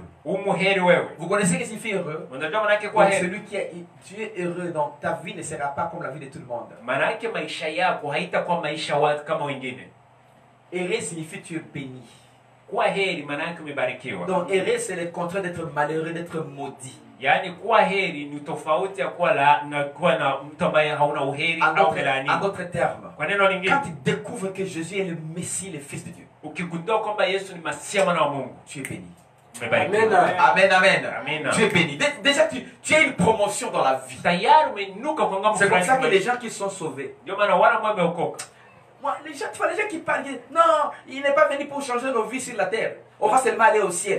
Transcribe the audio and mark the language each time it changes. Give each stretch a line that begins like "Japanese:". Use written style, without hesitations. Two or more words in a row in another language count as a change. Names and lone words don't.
French: Vous connaissez ce que signifie heureux? Donc, celui qui est, tu es heureux, donc ta vie ne sera pas comme la vie de tout le monde. Heureux signifie tu es béni. Donc heureux c'est le contraire d'être malheureux, d'être maudit.
Swahili: Yani kuwa heri ni tofauti ya kuwa na mtu ambaye hauna uheri au kulaani.
French: En d'autres termes,
Swahili: kwa neno lingine,
French: quand tu découvres que Jésus est le Messie, le Fils de Dieu,
Swahili: ukigundua kwamba Yesu ni Masia mwana wa Mungu,
French: tu es béni. Amen. Amen, amen. Amen. Tu es béni. Déjà, tu as une promotion dans la vie. C'est comme ça que les gens qui sont sauvés. Moi, les gens qui parlent, non, il n'est pas venu pour changer nos vies sur la terre. On va seulement aller au ciel.